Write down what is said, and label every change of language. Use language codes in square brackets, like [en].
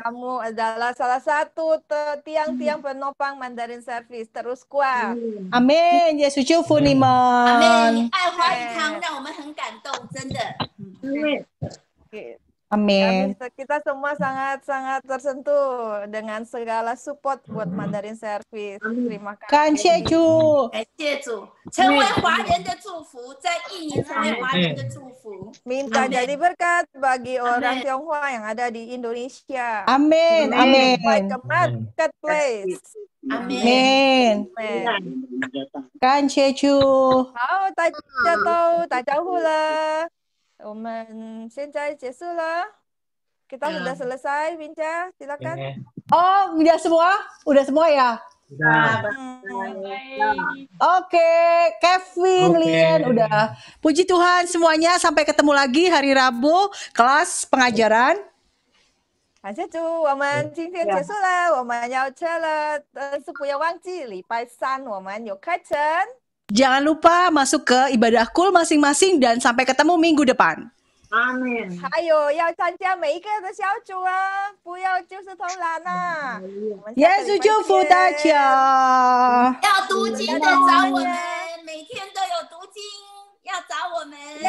[id] Kamu adalah salah satu tiang-tiang penopang Mandarin Service. Terus kuat. [zh] Amin. 耶稣祝福你们。 [id] Amin. [zh] 爱华语堂让我们很感动，真的。 [id] Amin. Kita semua sangat tersentuh dengan segala support buat Mandarin Service. Terima kasih. [zh] 感谢主，感谢主，成为华人的祝福，在印尼成为华人的祝福。 [id] Minta jadi berkat bagi orang Tionghoa yang ada di Indonesia. Amin. Amin. [en] Like a marketplace. [zh] Amin. 感谢主。好，大家呼了。我们现在结束了， [id] kita sudah selesai, Binca, silakan. Oh, udah semua? Udah semua ya? Oke, Kevin, Lian, udah. Puji Tuhan semuanya, sampai ketemu lagi hari Rabu, kelas pengajaran. [zh] 感谢主，我们今天结束了，我们要撤了，但是不要忘记礼拜三我们有课程。 [id] Jangan lupa masuk ke ibadah kul masing-masing dan sampai ketemu minggu depan. Amin. [zh] 还有要参加每一个的小组啊，不要就是偷懒啊。耶稣祝福大家。要读经的找我们，每天都有读经，要找我们。